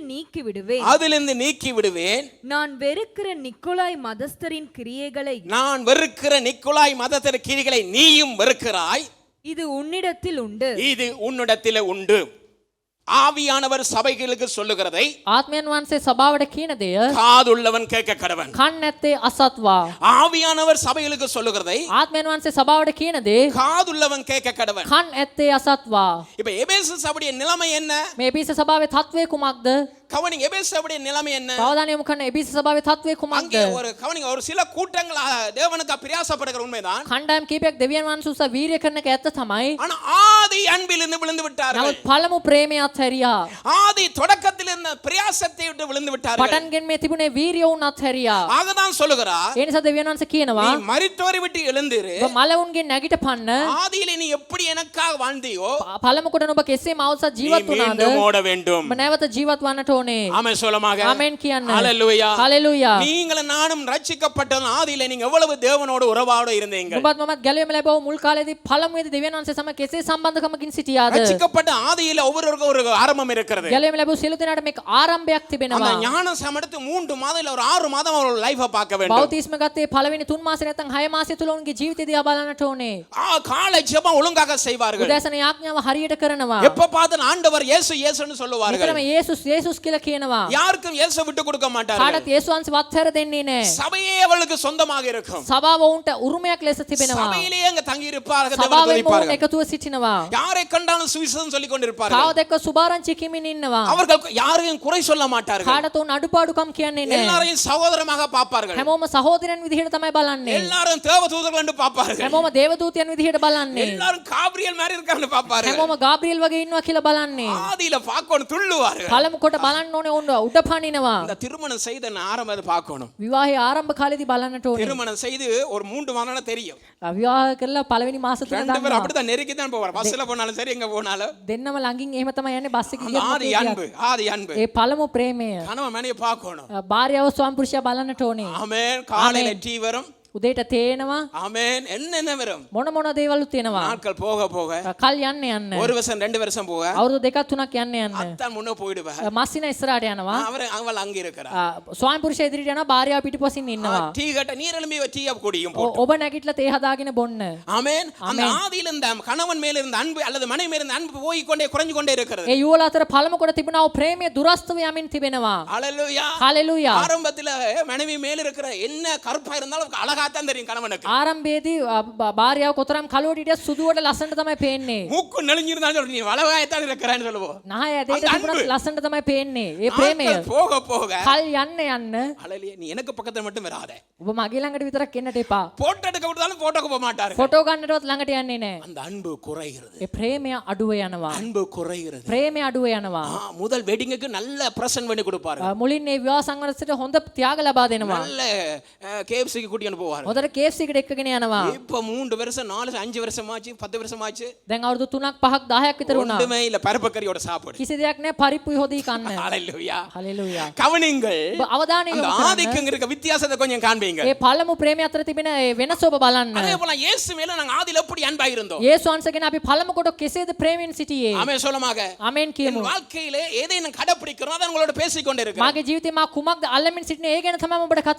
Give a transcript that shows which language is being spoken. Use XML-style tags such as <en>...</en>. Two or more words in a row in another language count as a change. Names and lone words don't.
<ta>அதிலிருந்து நீக்கி விடுவேன். நான் வெறுக்கிற நிக்கோலாய் மதஸ்தரின் கிரியைகளை நீயும் வெறுக்கிறாய். இது உன்னிடத்தில் உண்டு. ஆவியானவர் சபைகளுக்கு சொல்லுகிறதை</ta> <si>ආත්මයන් වහන්සේ සභාවට කියන දෙය</si> <ta>காதுள்ளவன் கேட்க கடவன்.</ta> <si>කන් නැත්තේ අසත්වා.</si> <ta>ஆவியானவர் சபைகளுக்கு சொல்லுகிறதை</ta> <si>ආත්මයන් වහන්සේ සභාවට කියන දේ</si> <ta>காதுள்ளவன் கேட்க கடவன்.</ta> <si>කන් ඇත්තේ අසත්වා.</si> <ta>இப்ப எபேசு சபையுடைய நிலைமை என்ன?</ta> <si>මේ එපිස සභාවේ තත්වය කුමක්ද?</si> <ta>கவனிங்க, எபேசு சபையுடைய நிலைமை என்ன?</ta> <si>අවධානය යොමු කරන එපිස සභාවේ තත්වය කුමක්ද?</si> <ta>அங்கே ஒரு சில கூட்டங்கள் தேவனுக்கு பிரயாசப்படுகிற உண்மைதான்.</ta> <si>කණ්ඩායම් කීපයක් දෙවියන් වහන්සේ උස වීරිය කරන එක ඇත්ත තමයි.</si> <ta>ஆனா ஆதி அன்பிலிருந்து விழுந்து விட்டார்கள்.</ta> <si>නමුත් පළමු ප්‍රේමය අත්හැරියා.</si> <ta>ஆதி தொடக்கத்தில் இருந்த பிரயாசத்தை விட்டு விழுந்து விட்டார்கள்.</ta> <si>පටන්ගෙන් මේ තිබුණේ වීරිය වුණ අත්හැරියා.</si> <ta>ஆகதான் சொல்லுகிறார்,</ta> <si>ඒ නිසා දෙවියන් වහන්සේ කියනවා</si> <ta>நீ மரித்தோரை விட்டு எழுந்திரு.</ta> <si>ඔබ මලවුන්ගෙන් නැගිටපන්න.</si> <ta>ஆதியிலே நீ எப்படி எனக்காக வாழ்ந்தியோ</ta> <si>පළමු කොට ඔබ කෙසේ මාවස ජීවත් වුණාද?</si> <ta>மீண்டும் ஓட வேண்டும்.</ta> <si>ඔබ නැවත ජීවත් වන්නට ඕනේ.</si> <ta>ஆமென் சொல்லுமாக.</ta> <si>ஆமென் කියන්න.</si> <ta>ஹalleluya. ஹalleluya. நீங்கள் நானும் ரட்சிக்கப்பட்ட ஆதியிலே நீங்க எவ்வளவு தேவனோடு உறவோடு இருந்தீங்க.</ta> <si>ඔබත් මමත් ගැලවීම ලැබව මුල් කාලේදී පළමුවේදී දෙවියන් වහන්සේ සමග කෙසේ සම්බන්ධකමකින් සිටියාද?</si> <ta>ரட்சிக்கப்பட்ட ஆதியிலே ஒவ்வொருவருக்கும் ஒரு ஆரம்பம் இருக்கிறது.</ta> <si>ගැලවීම ලැබව සියලු දෙනාට මේක ආරම්භයක්</si> <ta>அந்த</ta> <si>තිබෙනවා.</si> <ta>ஞானம் எடுத்து 3 மாதம் இல்ல ஒரு 6 மாதம் அவரோட லைஃபை பார்க்க வேண்டும்.</ta> <si>බෞතිස්ම ගත්තේ පළවෙනි 3 මාසෙ නැත්නම් 6 මාසෙ තුල උන්ගේ ජීවිතය දිහා බලන්නට ඕනේ.</si> <ta>காலை ஜெபம் ஒழுங்காக செய்வார்கள்.</ta> <si>උදෑසන යාඥාව හරියට කරනවා.</si> <ta>எப்ப பார்த்தாலும் ஆண்டவர் இயேசு இயேசுன்னு சொல்லுவார்கள்.</ta> <si>විතරම යේසුස් යේසුස් කියලා කියනවා.</si> <ta>யாருக்கும் இயேசு விட்டு கொடுக்க மாட்டார்கள்.</ta> <si>කාටත් යේසුස් වහන්සේ වත්හැර දෙන්නේ නැහැ.</si> <ta>சபையே அவளுக்கு சொந்தமாக இருக்கும்.</ta> <si>සභාව උන්ට උරුමයක් ලෙස තිබෙනවා.</si> <ta>சபையிலே அங்க தங்கி இருப்பார்கள், தேவனை</ta> <si>සභාවෙන්</si> <ta>துதிப்பார்கள்.</ta> <si>එකතුව සිටිනවා.</si> <ta>யாரை கண்டாலும் சுவிசேஷம் சொல்லிக் கொண்டிருப்பார்கள்.</ta> <si>කාව දැක්ක සුභාරංචි කිමින් ඉන්නවා.</si> <ta>அவர்கள் யாரையும் குறை சொல்ல மாட்டார்கள்.</ta> <si>කාටත් උන් අඩුපාඩුකම් කියන්නේ නැහැ.</si> <ta>எல்லாரையும் சகோதரமாக பார்ப்பார்கள்.</ta> <si>හැමෝම සහෝදරයන් විදිහට තමයි බලන්නේ.</si> <ta>எல்லாரும் தேவதூதர்கள் என்று பார்ப்பார்கள்.</ta> <si>හැමෝම දේවදූතයන් විදිහට බලන්නේ.</si> <ta>எல்லாரும் காபிரியல் மாதிரி இருக்கான்னு பார்ப்பார்கள்.</ta> <si>හැමෝම ගාබ්‍රියෙල් වගේ ඉන්නවා කියලා බලන්නේ.</si> <ta>ஆதியில பார்க்கணும், துள்ளுவார்கள்.</ta> <si>පළමු කොට බලන්න ඕනේ උන් උඩ පනිනවා.</si> <ta>இந்த திருமணம் செய்த ஆரம்பத்தை பார்க்கணும்.</ta> <si>විවාහයේ ආරම්භ කාලේදී බලන්නට ඕනේ.</si> <ta>திருமணம் செய்து ஒரு 3 மாதம் தெரியும்.</ta> <si>විවාහ කරලා පළවෙනි මාස තුන</si> <ta>ரெண்டு பேரும்</ta> <si>දන්නවා.</si> <ta>அப்படிதான் நெருக்கி தான் போவார். பஸ்ல போனாலும் சரி, எங்க போனாலும்</ta> <si>දෙන්නම ළඟින් එහෙම තමයි යන්නේ බස් එකේ</si> <ta>அந்த ஆதி அன்பு, ஆதி அன்பு.</ta> <si>ඒ පළමු ප්‍රේමය.</si> <ta>கணவன் மனைவியை பார்க்கணும்.</ta> <si>භාර්යාව ස්වාමි පුරුෂයා බලන්නට ඕනේ.</si> <ta>ஆமென். காலையில டீ வரும்.</ta> <si>උදේට තේනවා.</si> <ta>ஆமென். என்ன வரும்.</ta> <si>මොන දේවලුත් එනවා.</si> <ta>நாட்கள் போக போக</ta> <si>කල් යන්න.</si> <ta>ஒரு வருஷம் 2 வருஷம் போக</ta> <si>අවුරුදු දෙකක් තුනක් යන්න.</si> <ta>அத்தான் முன்ன போயிடுவா.</ta> <si>මස්සින ඉස්සරහට යනවා.</si> <ta>அவள் அங்க இருக்கறா.</ta> <si>ස්වාමි පුරුෂයා ඉදිරියට යනවා, භාර්යාව පිටිපසින් ඉන්නවා.</si> <ta>டீ கட்ட நீர் எழும்பி டீ குடியும் போட்டு.</ta> <si>ඔබ නැගිටලා තේ හදාගෙන බොන්න.</si> <ta>ஆமென். அந்த ஆதியில இருந்த கணவன் மேல இருந்த அன்பு அல்லது மனைவி மேல இருந்த அன்பு போய் கொண்டே குறைஞ்சு கொண்டே இருக்கிறது.</ta> <si>ඒ යුවල අතර පළමු කොට තිබුණා වූ ප්‍රේමය දුරස්ත යමින් තිබෙනවා.</si> <ta>ஹalleluya.</ta> <si>හalleluya.</si> <ta>ஆரம்பத்துல மனைவி மேல இருக்கிற என்ன கருப்பா இருந்தாலும் அழகா தான் தெரியும் கணவனுக்கு.</ta> <si>ආරම්භයේදී භාර්යාව කොතරම් කළුවට හිටියත් සුදුවට ලස්සනට තමයි පේන්නේ.</si> <ta>மூக்கு நெளிஞ்சிருந்தாலும் நீ வளவாயத்தான் இருக்கிறான்னு சொல்லுவோம்.</ta> <si>නහය ඇදේට තිබුණත් ලස්සනට තමයි පේන්නේ. ඒ ප්‍රේමය</si> <ta>போக போக</ta> <si>කල් යන්න</si> <ta>ஹalleluya. நீ எனக்கு பக்கத்துல மட்டும் வராத.</ta> <si>ඔබ මගේ ළඟට විතරක් එන්නට එපා.</si> <ta>போட்டோ எடுக்க விட்டாலும் போட்டோக்கு போக மாட்டாரு.</ta> <si>ෆොටෝ ගන්නටවත් ළඟට යන්නේ නැහැ.</si> <ta>அந்த அன்பு குறைகிறது.</ta> <si>ඒ ප්‍රේමය අඩුව යනවා.</si> <ta>அன்பு குறைகிறது.</ta> <si>ප්‍රේමය අඩුව යනවා.</si> <ta>முதல் வெட்டிங்குக்கு நல்ல பிரசன்ட் பண்ணி கொடுப்பாரு.</ta> <si>මුලින් මේ විවාහ සංවරසයට හොඳ ත්‍යාග ලබා දෙනවා.</si> <ta>நல்ல KFC க்கு கூட்டிட்டு போவாரு. போவாரு.</ta> <si>හොඳට KFC එකට එක්කගෙන යනවා.</si> <ta>இப்ப 3 வருஷம் 4 5 வருஷம் ஆச்சு 10 வருஷம் ஆச்சு.</ta> <si>දැන් අවුරුදු 3ක් 5ක් 10ක් විතර වුණා.</si> <ta>ஒண்ணுமே இல்ல பருப்பு கறியோட சாப்பாடு.</ta> <si>කිසි දෙයක් නැහැ පරිප්පු හොදී කන්න.</si> <ta>ஹalleluya.</ta> <si>හalleluya.</si> <ta>கவனிங்கள்.</ta> <si>ඔබ අවධානය</si> <ta>அந்த</ta> <si>යොමු කරන්න.</si> <ta>ஆதிக்கம் இருக்க வித்தியாசத்தை கொஞ்சம் காண்பீங்க.</ta> <si>ඒ පළමු ප්‍රේමය අතර තිබෙන ඒ වෙනස ඔබ බලන්න.</si> <ta>அதே போல இயேசு மேல நாங்க ஆதியில எப்படி அன்பா இருந்தோம்.</ta> <si>යේසුස් වහන්සේගෙන අපි පළමු කොට කෙසේද ප්‍රේමයෙන් සිටියේ?</si> <ta>ஆமென் சொல்லுமாங்க.</ta> <si>ආමෙන්</si> <ta>என்</ta> <si>කියමු.</si> <ta>வாழ்க்கையிலே எதை நான் கடைப்பிடிக்கிறோம் அதை உங்களோட பேசிக் கொண்டு இருக்கிறேன்.</ta> <si>මාගේ ජීවිතේ මා කුමක්ද අල්ලමින් සිටිනේ ඒ ගැන තමයි ඔබට කතා</si>